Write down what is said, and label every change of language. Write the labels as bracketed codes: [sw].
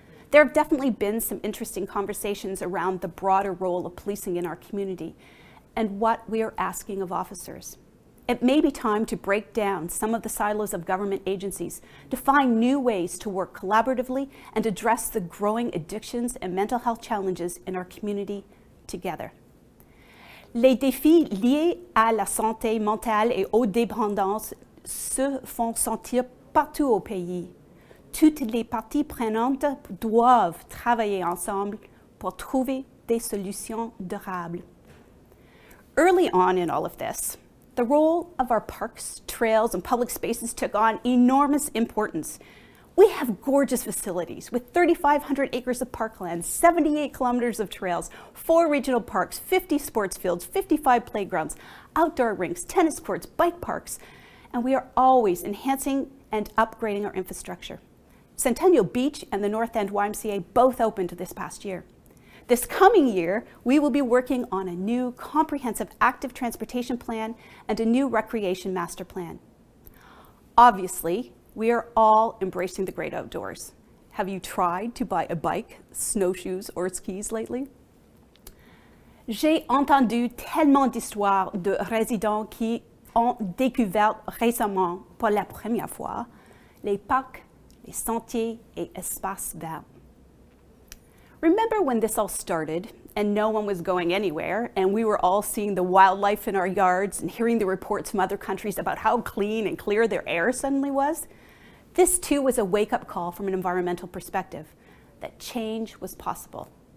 [en] There have definitely been some interesting conversations around the broader role of policing in our community and what we are asking of officers. It may be time to break down some of the silos of government agencies to find new ways to work collaboratively and address the growing addictions and mental health challenges in our community together. [fr] Les défis liés à la santé mentale et aux dépendances se font sentir partout au pays. Toutes les parties prenantes doivent travailler ensemble pour trouver des solutions durables. [en] Early on in all of this, the role of our parks, trails, and public spaces took on enormous importance. We have gorgeous facilities with 3,500 acres of parkland, 78 kilometers of trails, 4 regional parks, 50 sports fields, 55 playgrounds, outdoor rinks, tennis courts, bike parks, and we are always enhancing and upgrading our infrastructure. Centennial Beach and the North End YMCA both opened this past year. This coming year, we will be working on a new comprehensive active transportation plan and a new recreation master plan. Obviously, we are all embracing the great outdoors. Have you tried to buy a bike, snowshoes, or skis lately? [fr] J'ai entendu tellement d'histoires de résidents qui ont découvert récemment pour la première fois les parcs, les sentiers et espaces verts. [en] Remember when this all started and no one was going anywhere and we were all seeing the wildlife in our yards and hearing the reports from other countries about how clean and clear their air suddenly was? This too was a wake-up call from an environmental perspective, that change was possible.